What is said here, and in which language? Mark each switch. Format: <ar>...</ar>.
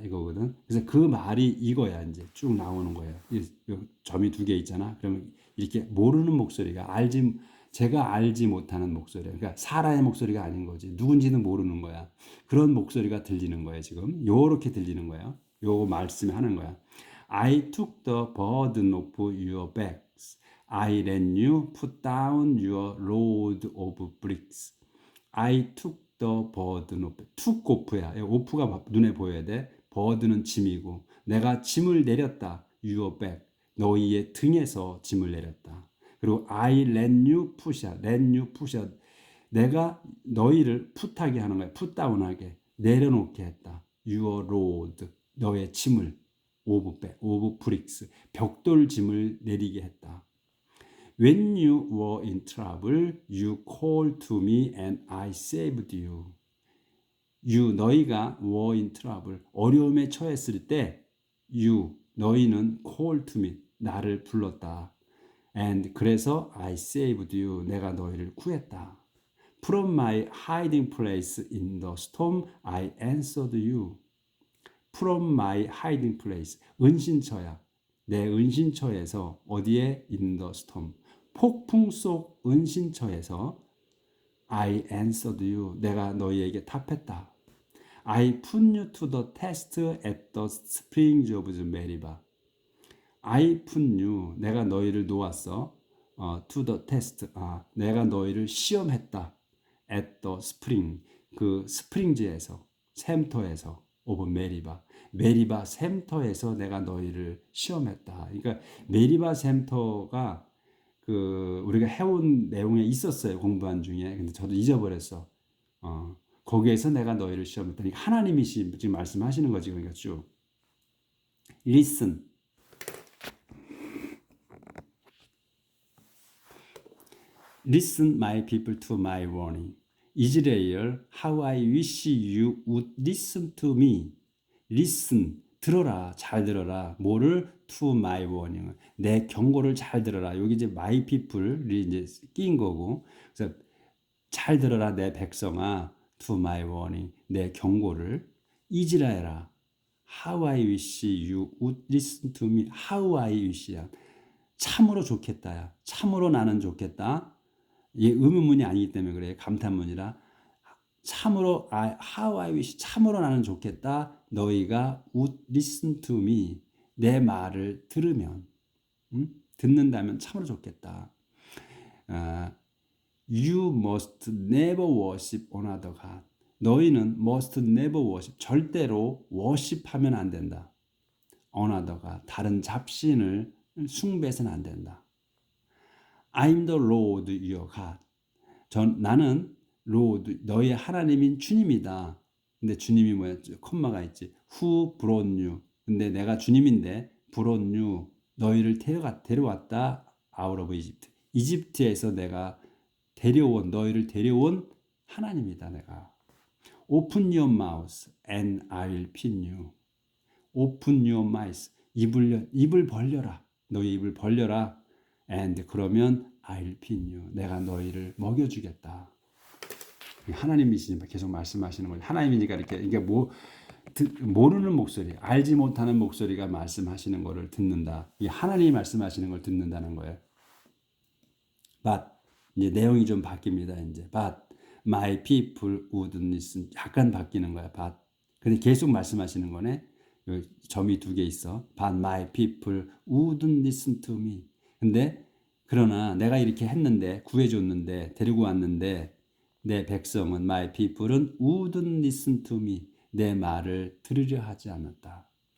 <ko>이거거든. 그래서 그 말이 이거야. 이제 쭉 나오는 거예요. 점이 두 개 있잖아. 그러면 이렇게 모르는 목소리가 제가 알지 못하는 목소리. 그러니까 사람의 목소리가 아닌 거지. 누군지는 모르는 거야. 그런 목소리가 들리는 거예요, 지금. 요렇게 들리는 거예요. 요 말씀을 하는 거야.</ko> <en>I took the burden off your backs. I let you put down your load of bricks. I took the burden off.</en> <ko>took off야. off가 눈에 보여야 돼. burden은 짐이고 내가 짐을 내렸다.</ko> <en>your back.</en> <ko>너희의 등에서 짐을 내렸다. 그리고</ko> <en>I let you push out.</en> <ko>내가 너희를 풋하게 하는 거야. 풋다운하게 내려놓게 했다.</ko> <en>Your load</en> <ko>너의 짐을</ko> <en>오브 브릭스</en> <ko>벽돌 짐을 내리게 했다.</ko> <en>When you were in trouble, you called to me and I saved you.</en> <ko>너희가</ko> <en>were in trouble</en> <ko>어려움에 처했을 때 너희는</ko> <en>called to me</en> <ko>나를 불렀다. And 그래서</ko> <en>I saved you</en> <ko>내가 너희를 구했다.</ko> <en>From my hiding place in the storm, I answered you. From my hiding place.</en> <ko>은신처야. 내 은신처에서 어디에?</ko> <en>In the storm.</en> <ko>폭풍 속 은신처에서</ko> <en>I answered you.</en> <ko>내가 너희에게 답했다.</ko> <en>I put you to the test at the springs of Meribah. I put you.</en> <ko>내가 너희를 놓았어.</ko> <en>To the test.</en> <ko>내가 너희를 시험했다.</ko> <en>At the spring.</en> <ko>그 스프링즈에서 샘터에서</ko> <en>오브 메리바.</en> <ko>메리바 샘터에서 내가 너희를 시험했다. 그러니까 메리바 샘터가 그 우리가 해온 내용에 있었어요. 공부한 중에. 근데 저도 잊어버렸어. 거기에서 내가 너희를 시험했다. 그러니까 하나님이 지금 말씀하시는 거지. 그러니까 쭉. Listen.</ko> <en>Listen, my people, to my warning. 이스라엘, how I wish you would listen to me. Listen,</en> <ko>들어라, 잘 들어라. 뭐를?</ko> <en>To my warning.</en> <ko>내 경고를 잘 들어라. 여기 이제</ko> <en>my people이</en> <ko>이제 끼인 거고. 그래서 잘 들어라, 내 백성아.</ko> <en>To my warning.</en> <ko>내 경고를.</ko> <en>이스라엘아, how I wish you would listen to me. How I wish야.</en> <ko>참으로 좋겠다야. 참으로 나는 좋겠다. 이게 의문문이 아니기 때문에 그래. 감탄문이라. 참으로</ko> <en>how I wish</en> <ko>참으로 나는 좋겠다. 너희가</ko> <en>would listen to me.</en> <ko>내 말을 들으면 듣는다면 참으로 좋겠다.</ko> <en>You must never worship another God.</en> <ko>너희는</ko> <en>must never worship</en> <ko>절대로 worship하면 안 된다.</ko> <en>another God</en> <ko>다른 잡신을 숭배해서는 안 된다.</ko> <en>I'm the Lord your God.</en> <ko>나는 Lord, 너의 하나님인 주님이다. 근데 주님이 뭐야? 콤마가 있지.</ko> <en>Who brought you?</en> <ko>근데 내가 주님인데</ko> <en>brought you,</en> <ko>너희를 데려왔다.</ko> <en>Out of Egypt.</en> <ko>이집트에서 내가 너희를 데려온 하나님이다. 내가.</ko> <en>Open your mouth and I'll feed you. Open your mouth.</en> <ko>입을 벌려라. 너희 입을 벌려라.</ko> <en>And</en> <ko>그러면</ko> <en>I'll feed you.</en> <ko>내가 너희를 먹여주겠다. 하나님이시니까 계속 말씀하시는 거예요. 하나님이니까 이게 모르는 목소리, 알지 못하는 목소리가 말씀하시는 거를 듣는다. 이 하나님이 말씀하시는 걸 듣는다는 거예요.</ko> <en>But</en> <ko>이제 내용이 좀 바뀝니다. 이제</ko> <en>But my people wouldn't listen.</en> <ko>약간 바뀌는 거야. But 근데 계속 말씀하시는 거네. 점이 두 개 있어.</ko> <en>But my people wouldn't listen to me.</en> <ko>근데 그러나 내가 이렇게 했는데 구해줬는데 데리고 왔는데 내 백성은</ko> <en>my people은 wouldn't listen to me.</en> <ko>내 말을 들으려 하지 않았다.</ko>